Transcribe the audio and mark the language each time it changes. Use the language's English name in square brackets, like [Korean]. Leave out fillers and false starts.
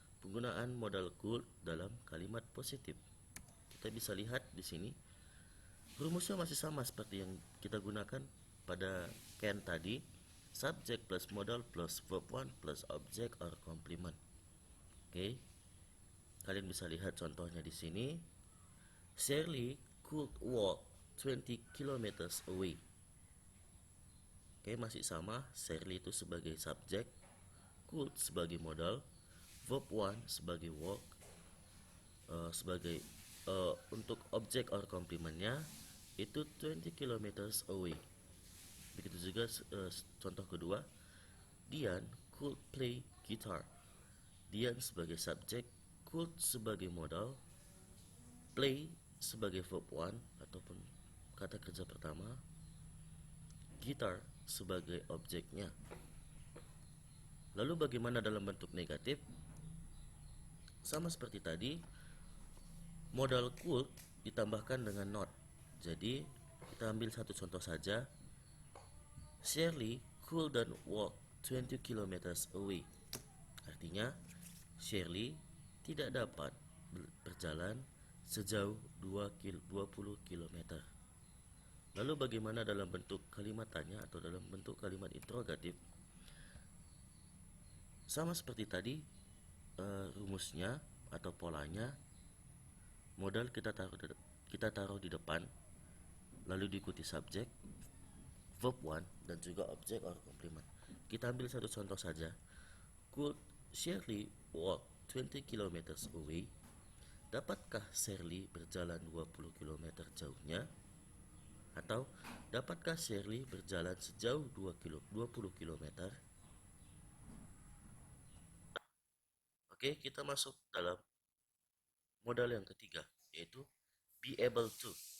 [Indonesian] Penggunaan modal could dalam kalimat positif. Kita bisa lihat di sini rumusnya masih sama seperti yang kita gunakan pada can tadi. [English] Subject plus modal plus verb 1 plus object or complement. Oke. [Indonesian] Kalian bisa lihat contohnya di sini. [English] Shirley could walk 20 kilometers away. [Indonesian] Oke, masih sama. Shirley itu sebagai subjek, could sebagai modal, verb 1 sebagai walk, sebagai untuk objek or complementnya itu [English] 20 kilometers away. [Indonesian] Begitu juga contoh kedua, Dian [English] could play guitar. [Indonesian] Dian sebagai subjek, could sebagai modal, play sebagai verb 1 ataupun kata kerja pertama, guitar sebagai objeknya. Lalu bagaimana dalam bentuk negatif? Sama seperti tadi, modal could ditambahkan dengan not. Jadi kita ambil satu contoh saja. [English] Shirley couldn't walk 20 kilometers away. [Indonesian] Artinya Shirley tidak dapat berjalan sejauh 20 km. Lalu bagaimana dalam bentuk kalimat tanya atau dalam bentuk kalimat interrogatif? Sama seperti tadi, rumusnya atau polanya, modal kita taruh di depan, lalu diikuti subjek, verb 1 dan juga objek or complement. Kita ambil satu contoh saja. [English] Could Shirley walk 20 km away? [Indonesian] Dapatkah Shirley berjalan 20 km jauhnya? Atau dapatkah Shirley berjalan sejauh 20 km? Oke, kita masuk dalam modal yang ketiga, yaitu be able to.